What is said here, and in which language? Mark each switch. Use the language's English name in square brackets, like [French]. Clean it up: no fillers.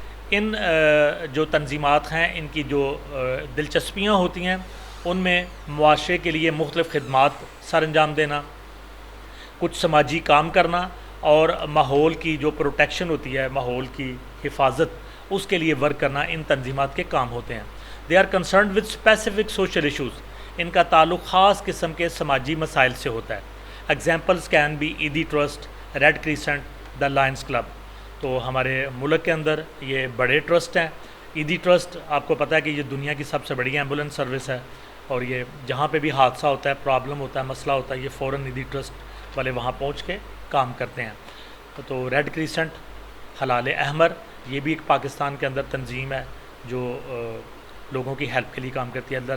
[Urdu] ان جو تنظیمات ہیں ان کی جو دلچسپیاں ہوتی ہیں ان میں معاشرے کے لیے مختلف خدمات سر انجام دینا, کچھ سماجی کام کرنا, اور ماحول کی جو پروٹیکشن ہوتی ہے, ماحول کی حفاظت, اس کے لیے ورک کرنا ان تنظیمات کے کام ہوتے ہیں. [English] They are concerned with specific social issues. [Urdu] ان کا تعلق خاص قسم کے سماجی مسائل سے ہوتا ہے. [English] Examples can be Edhi trust, Red Crescent, the Lions Club. [Urdu] تو ہمارے ملک کے اندر یہ بڑے ٹرسٹ ہیں. ایدی ٹرسٹ آپ کو پتہ ہے کہ یہ دنیا کی سب سے بڑی ایمبولینس سروس ہے, اور یہ جہاں پہ بھی حادثہ ہوتا ہے, پرابلم ہوتا ہے, مسئلہ ہوتا ہے, یہ فوراً ایدی ٹرسٹ والے وہاں پہنچ کے کام کرتے ہیں. تو ریڈ کریسنٹ, ہلال احمر, یہ بھی ایک پاکستان کے اندر تنظیم ہے جو لوگوں کی ہیلپ کے لیے کام کرتی ہے.